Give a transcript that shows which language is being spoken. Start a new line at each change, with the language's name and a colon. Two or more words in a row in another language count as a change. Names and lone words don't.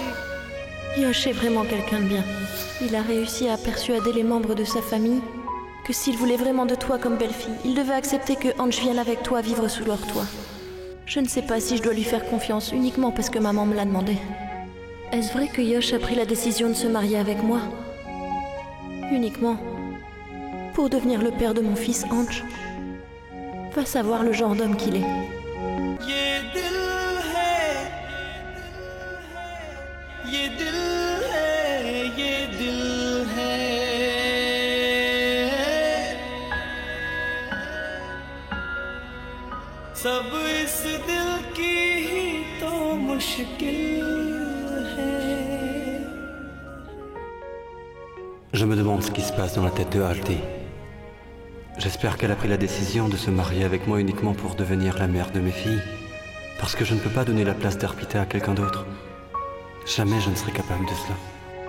French: Yosh est vraiment quelqu'un de bien. Il a réussi à persuader les membres de sa famille que s'il voulait vraiment de toi comme belle-fille, il devait accepter que Ange vienne avec toi vivre sous leur toit. Je ne sais pas si je dois lui faire confiance uniquement parce que maman me l'a demandé. Est-ce vrai que Yosh a pris la décision de se marier avec moi? Uniquement pour devenir le père de mon fils Ange? Va savoir le genre d'homme qu'il est.
Hindi: ये दिल है, ये दिल है, ये दिल है। सब इस दिल की ही तो मुश्किल है।
French: Je me demande ce qui se passe dans la tête de Athée. J'espère qu'elle a pris la décision de se marier avec moi uniquement pour devenir la mère de mes filles. Parce que je ne peux pas donner la place d'Arpita à quelqu'un d'autre. Jamais je ne serai capable de cela.